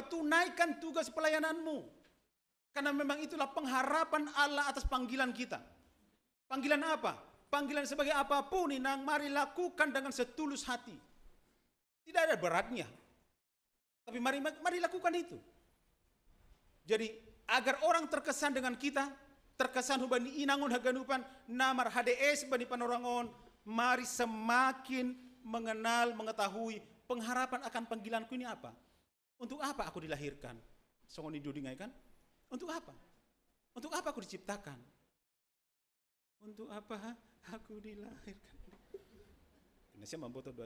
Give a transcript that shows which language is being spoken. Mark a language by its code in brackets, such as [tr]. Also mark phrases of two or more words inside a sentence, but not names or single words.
[id] Tunaikan tugas pelayananmu. Karena memang itulah pengharapan Allah atas panggilan kita. Panggilan apa? Panggilan sebagai apapun inang, mari lakukan dengan setulus hati. Tidak ada beratnya. Tapi mari lakukan itu. Jadi agar orang terkesan dengan kita, terkesan [bts] hubani inangon haganupan, namar HDS bani panorangon, [id] mari semakin mengenal, mengetahui pengharapan akan panggilanku ini apa. Untuk apa aku dilahirkan? [bts] Songoni dudingai kan? Untuk apa? [id] Untuk apa aku diciptakan? Untuk apa aku dilahirkan? Indonesia membutuh doa.